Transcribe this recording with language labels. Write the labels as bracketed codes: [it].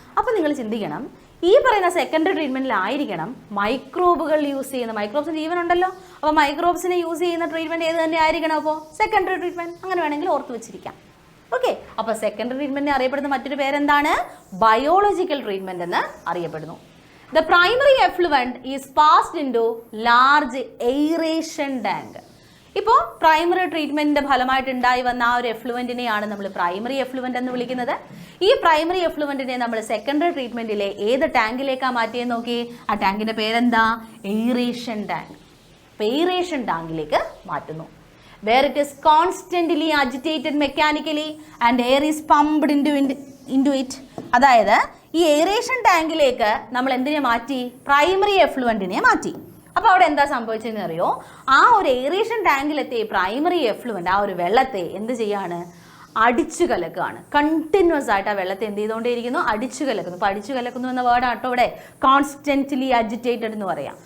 [ml] അപ്പോൾ നിങ്ങൾ ചിന്തിക്കണം, ഈ പറയുന്ന സെക്കൻഡറി ട്രീറ്റ്മെന്റിലായിരിക്കണം മൈക്രോബുകൾ യൂസ് ചെയ്യുന്ന. മൈക്രോബ്സിന് ജീവനുണ്ടല്ലോ, അപ്പോൾ മൈക്രോബ്സിനെ യൂസ് ചെയ്യുന്ന ട്രീറ്റ്മെന്റ് ഏത് തന്നെ ആയിരിക്കണം? അപ്പോൾ സെക്കൻഡറി ട്രീറ്റ്മെന്റ്. അങ്ങനെ വേണമെങ്കിൽ ഓർത്ത് വെച്ചിരിക്കാം. ഓക്കെ, അപ്പോൾ സെക്കൻഡറി ട്രീറ്റ്മെന്റ് അറിയപ്പെടുന്ന മറ്റൊരു പേരെന്താണ്? ബയോളജിക്കൽ ട്രീറ്റ്മെന്റ് എന്ന് അറിയപ്പെടുന്നു. [en] The primary effluent is passed into large aeration tank. [ml] ഇപ്പോൾ പ്രൈമറി ട്രീറ്റ്മെന്റിന്റെ ഫലമായിട്ട് ഉണ്ടായി വന്ന ആ ഒരു എഫ്ലുവന്റിനെയാണ് നമ്മൾ പ്രൈമറി എഫ്ലുവന്റ് എന്ന് വിളിക്കുന്നത്. ഈ പ്രൈമറി എഫ്ലുവന്റിനെ നമ്മൾ സെക്കൻഡറി ട്രീറ്റ്മെന്റിലെ ഏത് ടാങ്കിലേക്കാണ് മാറ്റിയെന്ന് നോക്കി. ആ ടാങ്കിന്റെ പേരെന്താ? Aeration tank. എയറേഷൻ ടാങ്കിലേക്ക് മാറ്റുന്നു. [en] Where it is constantly agitated mechanically and air is pumped into it. [ml] അതായത് ഈ എയറേഷൻ ടാങ്കിലേക്ക് നമ്മൾ എന്തിനെ മാറ്റി? പ്രൈമറി എഫ്ലുവന്റിനെ മാറ്റി. അപ്പോൾ അവിടെ എന്താ സംഭവിച്ചതെന്ന് അറിയോ? ആ ഒരു എയറേഷൻ ടാങ്കിലെത്തിയ പ്രൈമറി എഫ്ലുവന്റ് ആ ഒരു വെള്ളത്തെ എന്ത് ചെയ്യാണ്? അടിച്ചു കലക്കുകയാണ്. കണ്ടിന്യൂസ് ആയിട്ട് ആ വെള്ളത്തെ എന്ത് ചെയ്തുകൊണ്ടേയിരിക്കുന്നു? അടിച്ചു കലക്കുന്നു. അപ്പോൾ അടിച്ചു കലക്കുന്നു എന്ന വേർഡ് ആട്ടോ ഇവിടെ കോൺസ്റ്റന്റ്ലി അജിറ്റേറ്റഡ് എന്ന് പറയാം.